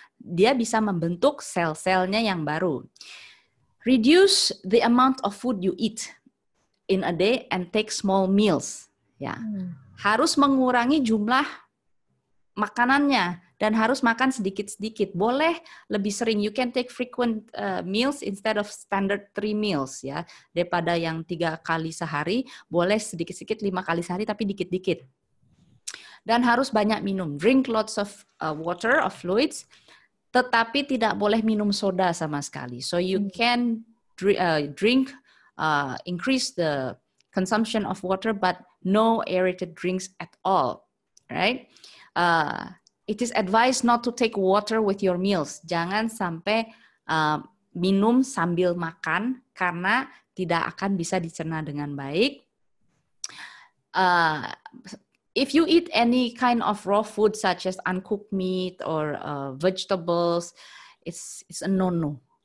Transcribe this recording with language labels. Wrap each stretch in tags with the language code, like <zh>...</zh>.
<id>Dia bisa membentuk sel-selnya yang baru.</id> <en>Reduce the amount of food you eat in a day and take small meals.</en> <id>Ya, harus mengurangi jumlah makanannya dan harus makan sedikit-sedikit. Boleh lebih sering.</id> <en>You can take frequent meals instead of standard 3 meals.</en> <id>Ya, daripada yang 3 kali sehari, boleh sedikit-sedikit 5 kali sehari tapi dikit-dikit. Dan harus banyak minum.</id> <en>Drink lots of water, of fluids,</en> <id>tetapi tidak boleh minum soda sama sekali.</id> <en>So you can drink, increase the consumption of water, but no aerated drinks at all, right? It is advised not to take water with your meals.</en> <id>Jangan sampai minum sambil makan, karena tidak akan bisa dicerna dengan baik.</id> <en>If you eat any kind of raw food such as uncooked meat or vegetables, it's a no-no.</en>